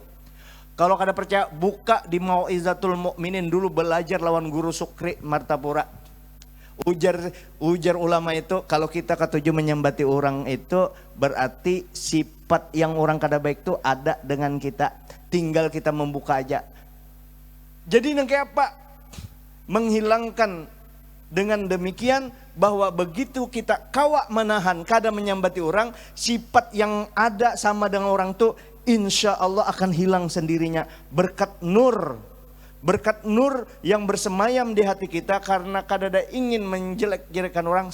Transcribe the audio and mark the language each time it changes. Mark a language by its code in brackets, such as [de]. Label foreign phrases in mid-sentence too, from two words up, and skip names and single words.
[bjn] Kalau kada percaya, buka di Mau'izatul Mukminin dulu, belajar lawan Guru Sukri Martapura. Ujar ulama itu kalau kita ketujuh menyambati orang itu berarti sifat yang orang kada baik itu ada dengan kita, tinggal kita membuka aja. Jadi nang kayak apa? Menghilangkan dengan demikian bahwa begitu kita kawak menahan kada menyambati orang, sifat yang ada sama dengan orang tuh [ar] إن شاء الله [bjn] akan hilang sendirinya berkat nur yang bersemayam di hati kita karena kadada ingin menjelek-jelekan orang.